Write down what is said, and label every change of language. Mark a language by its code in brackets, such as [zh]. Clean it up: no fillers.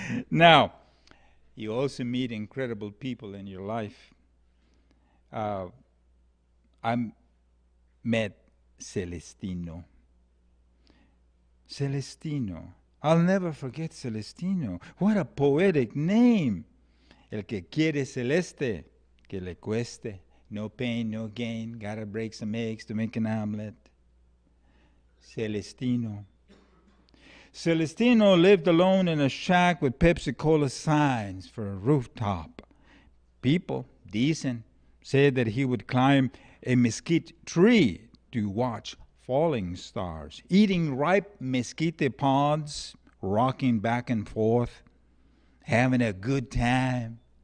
[en] Now, you also meet incredible people in your life. I met Celestino. Celestino. I'll never forget Celestino. What a poetic name. [es] El que quiere celeste, que le cueste. [en] No pain, no gain. Gotta break some eggs to make an omelet. Celestino. Celestino lived alone in a shack with Pepsi-Cola signs for a rooftop. People, decent, said that he would climb a mesquite tree to watch falling stars, eating ripe mesquite pods, rocking back and forth, having a good time.